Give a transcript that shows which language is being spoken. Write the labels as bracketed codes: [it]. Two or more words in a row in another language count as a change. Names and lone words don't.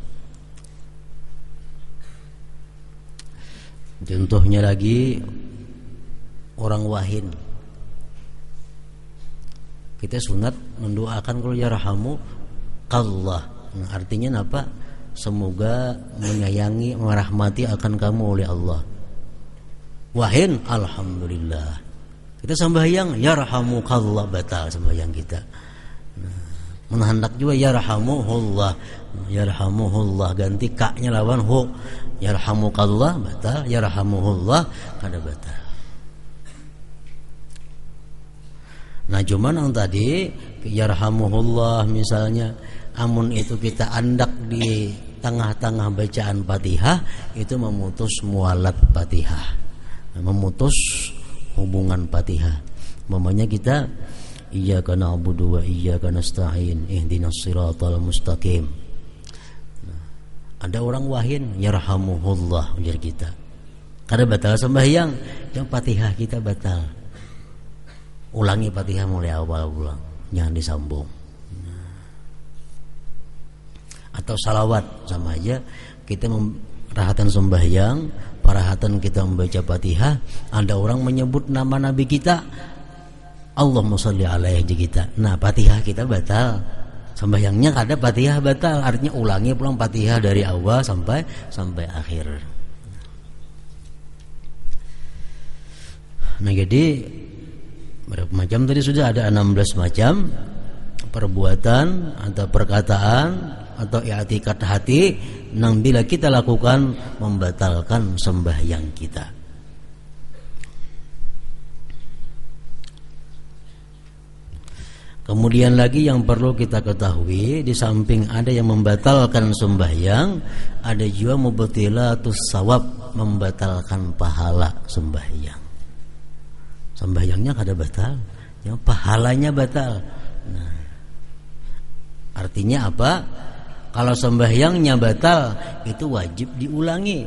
[bjn] Contohnya lagi orang wahin, kita sunat mendoakan kalau [ar] يرحمك الله. [id] Nah, artinya apa? Semoga menyayangi, merahmati akan kamu oleh Allah. [bjn] Wahin, alhamdulillah. [id] Kita sembahyang [ar] يرحمك الله, [id] batal sembahyang kita. Nah, menhendak juga yarhamuhullah. [bjn] Yarhamuhullah ganti ka-nya lawan hu. [ar] يرحمك الله [bjn] batal, yarhamuhullah kada batal. Nah cuman yang tadi yarhamuhullah misalnya, amun itu kita andak di tengah-tengah bacaan Fatihah, itu memutus mualat Fatihah, memutus hubungan Fatihah. Mamanya kita [ar] إياك نعبد وإياك نستعين اهدنا الصراط المستقيم. [bjn] Nah, ada orang wahin yarhamuhullah ujar kita, kada batal sembahyang, yang Fatihah kita batal. [id] Ulangi Fatihah mulai awal ulang, jangan disambung. Atau salawat sama aja, kita rahatan sembahyang, parahatan kita membaca Fatihah, ada orang menyebut nama Nabi kita, [ar] اللهم صل عليه [id] kita. [bjn] Nah Fatihah kita batal, sembahyangnya kada Fatihah batal, artinya ulangi pulang Fatihah dari awal sampai akhir. [id] Nah jadi berapa macam tadi sudah ada 16 macam perbuatan atau perkataan atau i'tikad hati yang bila kita lakukan membatalkan sembahyang kita. Kemudian lagi yang perlu kita ketahui, di samping ada yang membatalkan sembahyang, ada juga [ar] مبطلات الثواب, [id] membatalkan pahala sembahyang. [bjn] Sembahyangnya kada batal, ya pahalanya batal. [id] Nah, artinya apa? Kalau sembahyangnya batal, itu wajib diulangi.